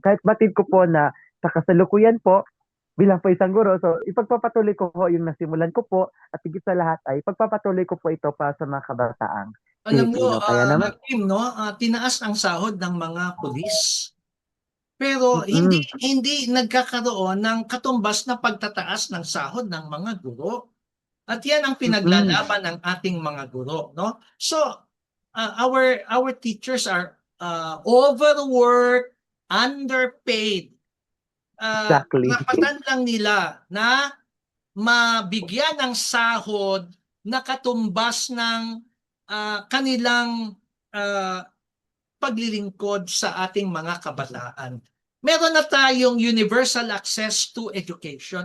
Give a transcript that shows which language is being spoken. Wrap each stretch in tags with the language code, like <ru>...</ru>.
<tl>Kahit batid ko po na sa kasalukuyan po, bilang po isang guro, so ipagpapatuloy ko po yung nasimulan ko po at higit sa lahat ay ipagpapatuloy ko po ito para sa mga kabataang Alam mo, Pilipino. Kaya naman, Kim, no, tinaas ang sahod ng mga pulis. Pero hindi mm, hindi nagkakaroon ng katumbas na pagtataas ng sahod ng mga guro. At yan ang mm, pinaglalaban ng ating mga guro, no?</tl> <en>So, our teachers are overworked, underpaid. exactly.</en> <tl>Karapatan lang nila na mabigyan ng sahod na katumbas ng kanilang ah, paglilingkod sa ating mga kabataan. Meron na tayong</tl> <en>universal access to education.</en>